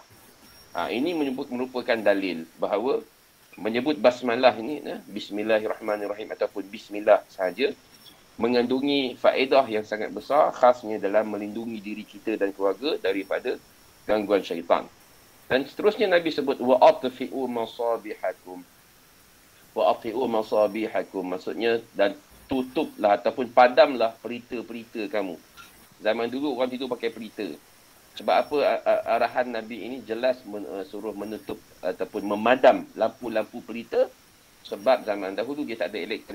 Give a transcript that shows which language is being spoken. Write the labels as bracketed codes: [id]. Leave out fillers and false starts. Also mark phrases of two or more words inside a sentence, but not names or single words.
[ms] Ini merupakan dalil bahawa menyebut basmalah ini, bismillahirrahmanirrahim ataupun bismillah sahaja, mengandungi faedah yang sangat besar, khasnya dalam melindungi diri kita dan keluarga daripada gangguan syaitan. Dan seterusnya Nabi sebut [ar] وأطفئوا مصابيحكم. وأطفئوا مصابيحكم, [ms] maksudnya dan tutuplah ataupun padamlah pelita-pelita kamu. Zaman dulu orang tidur pakai pelita. Sebab apa arahan Nabi ini jelas suruh menutup ataupun memadam lampu-lampu pelita, sebab zaman dahulu dia tak ada elektrik.